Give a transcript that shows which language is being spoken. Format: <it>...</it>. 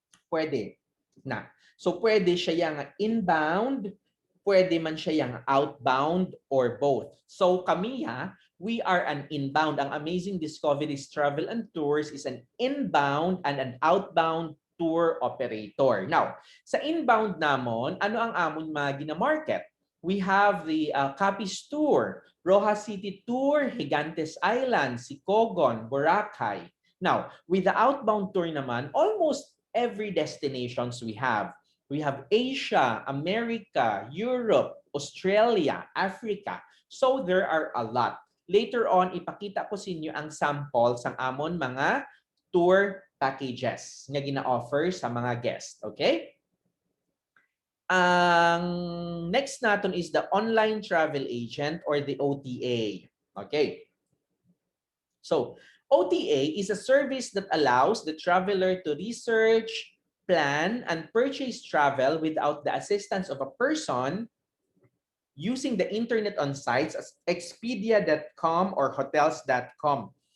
<hil>Pwede na. So pwede siya yang inbound, pwede man siya yang outbound, or both. So kami</hil> <en>We are an inbound. Ang Amazing Discoveries Travel and Tours is an inbound and an outbound tour operator.</en> <hil>Now, sa inbound namon, ano ang amon mga gina-market?</hil> <en>We have the Capiz Tour, Rojas City Tour, Gigantes Island, Sicogon, Boracay. Now, with the outbound tour naman, almost every destinations we have. We have Asia, America, Europe, Australia, Africa. So there are a lot. Later on,</en> <hil>ipakita ko sa inyo ang samples ng amon mga tour packages nga gina-offer sa mga guests.</hil> <en>Okay?</en> <hil>Ang next natin</hil> <en>is the online travel agent or the OTA. Okay. So, OTA is a service that allows the traveler to research, plan, and purchase travel without the assistance of a person using the internet on sites as Expedia.com or Hotels.com.</en>